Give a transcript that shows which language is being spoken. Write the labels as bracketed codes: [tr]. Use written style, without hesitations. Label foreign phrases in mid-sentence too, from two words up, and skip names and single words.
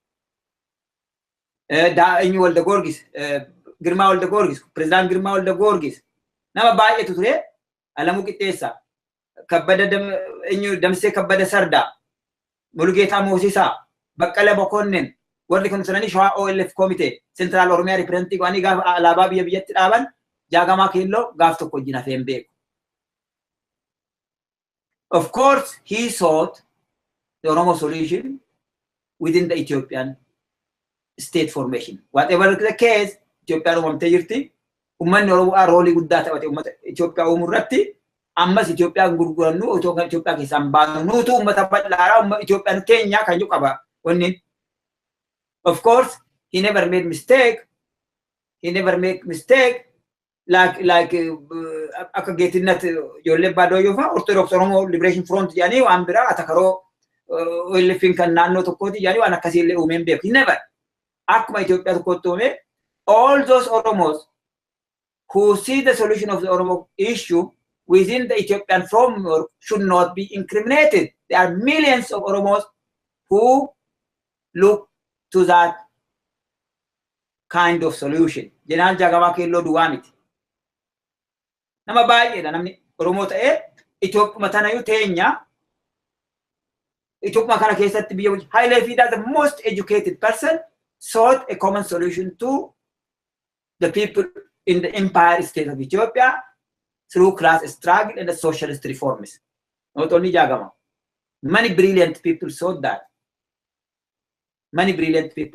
[om] eenyu Walda Goorgis Girmaa Walda Goorgis Pireezidaan Girmaa Walda Goorgis nama baay'eetu ture Alamuu Qixxeessaa Kabbada eenyu Damsee Kabbada Sardaa Mulugeetaa Moosisaa Baqqala Bokonnin warri kun sananii Shawaa [en] OLF Committee Central Oromiyaa Representative [om] waanii gaafa alaabaa biyyatti dhaaban Jaagamaa Keelloo gaaf tokko wajjin hafeen beeku. [en] Of course, he sought the Oromo solution within the Ethiopian state formation. Whatever the case, Ethiopian [om] uumamtee jirti. Uummanni Oromoo roolii guddaa taphate uummata Itoophiyaa uumurratti ammas Itoophiyaan gurgurannu Itoophiyaa keessaan baanu nuutu uummata bal'aaraa Itoophiyaan keenya kan jedhu qaba wanni. [en] Of course, he never made mistake. He never make mistake. [om] Like akka geetinnat ijoollee baadiyyaa fa'aa Orthodox Oromo Liberation Front jedhanii waan biraa atakaroo OLFin kan naannoo tokkooti jedhanii waan akkasii illee uumeen beeku. [en] Never. [om] Akkuma Itoophiyaa tokkotti uume [en] all those Oromos who see the solution of the Oromo issue within the Ethiopian framework should not be incriminated. There are millions of Oromos who look to that kind of solution. [om] Jeneraal Jaagamaa Keelloo duwwaa miti. Nama baay'eedha namni Oromoo ta'ee Itoophiyaa tanayyuu teenya Itoophiyaa kana keessatti biyya wajjin Hailee Fiidaa [en] the most educated person sought a common solution to the people in the empire state of Ethiopia through class struggle and the socialist reforms. Not only Jaagamaa. Many brilliant people sought that. Many brilliant people.